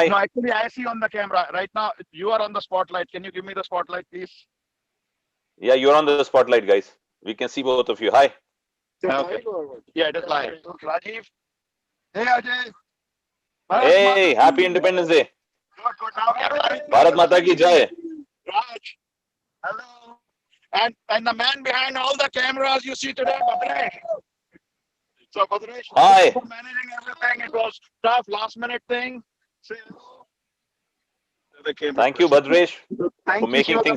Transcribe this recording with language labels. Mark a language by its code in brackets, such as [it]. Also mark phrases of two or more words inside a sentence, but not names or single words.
[en] No, actually, I see on the camera right now. You are on the spotlight. Can you give me the spotlight, please? Yeah, you're on the spotlight, guys. We can see both of you. Hi. Okay. Yeah, it is live. Rajiv. Hey, Ajay. Hey, happy Independence Day. Good. Now, [hi] भारत माता की जय. [en] Raj. Hello. And the man behind all the cameras you see today, Badresh. So, Badresh, Hi. thank you for managing everything. It was tough, last minute thing. Say hello. Thank you, Badresh, Thank for you. making Shiva, things